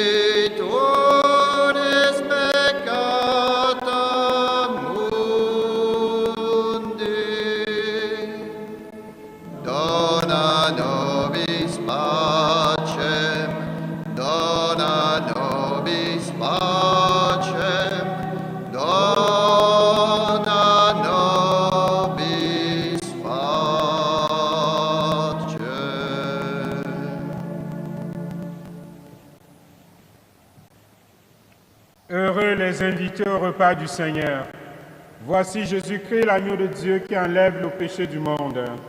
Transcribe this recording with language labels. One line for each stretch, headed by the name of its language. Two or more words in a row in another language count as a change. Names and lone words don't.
Latin: tollis peccata mundi, dona nobis pacem, dona nobis pacem, dona nobis pacem.
French: Heureux les invités au repas du Seigneur. Voici Jésus-Christ, l'agneau de Dieu qui enlève le péché du monde.